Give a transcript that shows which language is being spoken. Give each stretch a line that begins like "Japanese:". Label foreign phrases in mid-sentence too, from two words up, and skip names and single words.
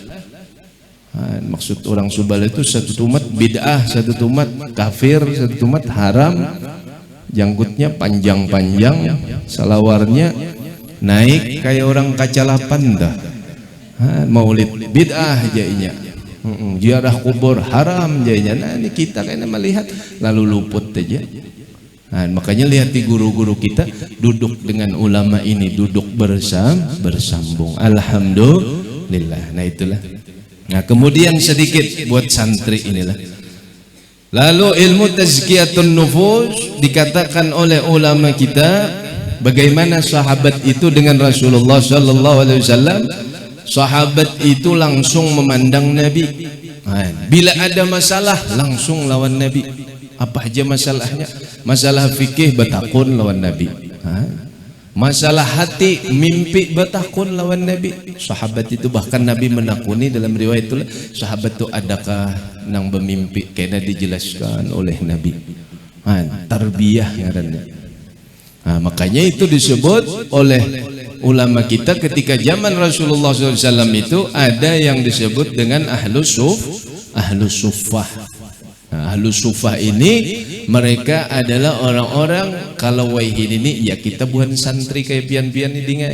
Banjar: Nah, maksud orang sebelah itu satu tumat bid'ah, satu tumat kafir, satu tumat haram. Janggutnya panjang-panjang, salawarnya naik kayak orang kacalapan dah. Maulid bid'ah jadinya. Ziarah kubur haram jadinya. Nah ini kita kayaknya melihat lalu luput aja. Nah, makanya lihat di guru-guru kita duduk dengan ulama ini, duduk bersambung. Alhamdulillah. Nah itulah. Nah kemudian sedikit buat santri inilah.
Indonesian: Lalu ilmu tazkiyatun nufus dikatakan oleh ulama kita bagaimana sahabat itu dengan Rasulullah sallallahu alaihi wasallam. Sahabat itu langsung memandang Nabi.
Banjar: Nah, bila ada masalah langsung lawan Nabi. Apa aja masalahnya? Masalah fikih bertakun lawan Nabi. Masalah hati mimpi bertakun lawan Nabi. Sahabat itu bahkan Nabi menakuni dalam riwayat itu sahabat itu adakah nang bermimpi kena dijelaskan oleh Nabi. Tarbiyah ngarannya.
Indonesian: Makanya itu disebut oleh ulama kita ketika zaman Rasulullah SAW itu ada yang disebut dengan ahlus suffah.
Banjar: Nah, ahlus suffah ini mereka adalah orang-orang kalau waihin ini ya kita bukan santri kayak pian-pian ini dingai.